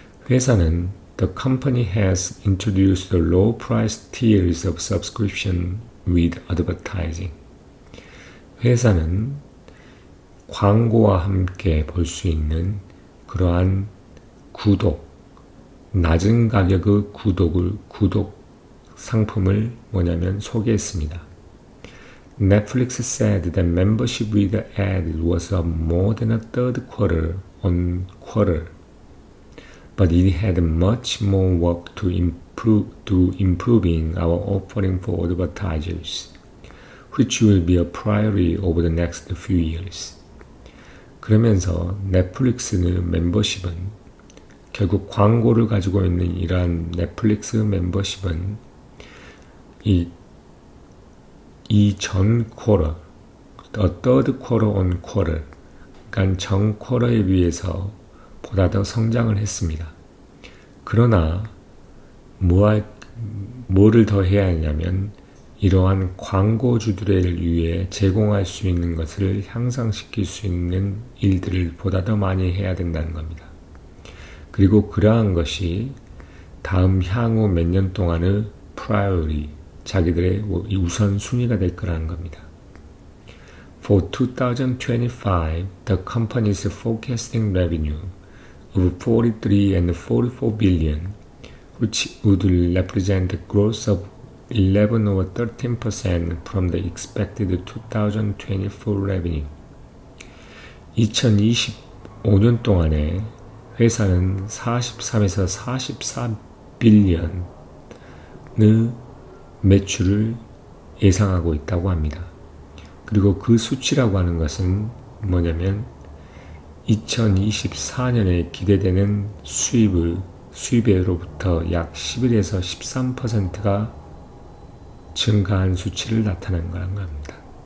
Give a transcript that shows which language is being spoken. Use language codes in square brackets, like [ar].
[ko] 회사는 [en] The company has introduced the low price tiers of subscription with advertising. [ko] 회사는 광고와 함께 볼 수 있는 그러한 낮은 가격의 구독 상품을 뭐냐면 소개했습니다. [en] Netflix said that membership with ad was up more than a third quarter on quarter, but it had much more work to improving our offering for advertisers, which will be a priority over the next few years. [ko] 그러면서 넷플릭스는 멤버십은 결국 광고를 가지고 있는 이러한 넷플릭스 멤버십은 이 전 쿼터, [en] third quarter on quarter, [ko] 그러니까 전 쿼터에 비해서 보다 더 성장을 했습니다. 그러나 뭐를 더 해야 하냐면 이러한 광고주들을 위해 제공할 수 있는 것을 향상시킬 수 있는 일들을 보다 더 많이 해야 된다는 겁니다. 그리고 그러한 것이 다음 향후 몇 년 동안의 priority, 자기들의 우선순위가 될 거라는 겁니다. [en] For 2025, the company is forecasting revenue of 43 and 44 billion, which would represent a growth of 11 or 13% from the expected 2024 revenue. [ko] 2025년 동안에 회사는 43에서 44 빌리언의 매출을 예상하고 있다고 합니다. 그리고 그 수치라고 하는 것은 뭐냐면 2024년에 기대되는 수입으로부터 약 11에서 13%가 증가한 수치를 나타낸 거란 겁니다.